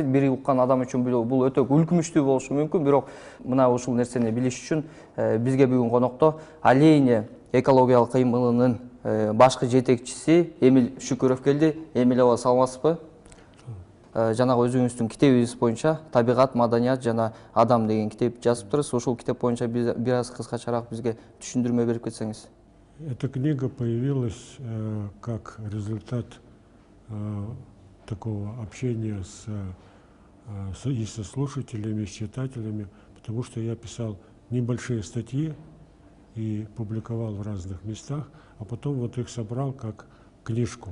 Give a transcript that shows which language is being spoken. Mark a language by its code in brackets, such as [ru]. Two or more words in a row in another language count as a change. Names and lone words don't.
[ky] Бир уккан адам үчүн бул өтө үлкүмүштүү болушу мүмкүн, бирок мына ушул нерсени билиш үчүн бизге бүгүн конокто Алейне экологиялык кыймылынын башкы жетекчиси Эмиль Шүкүров келди. Эмиль аба, саламатсызбы? Жанагы өзүңүздүн китебиңиз боюнча табигат, маданият жана адам деген китеп жазыптырсыз. Ушул китеп боюнча бир аз кыскачараак бизге түшүндүрмө берип кетсеңиз. [ru] Эта книга появилась как результат такого общения и со слушателями, и с читателями, потому что я писал небольшие статьи и публиковал в разных местах, а потом вот их собрал как книжку.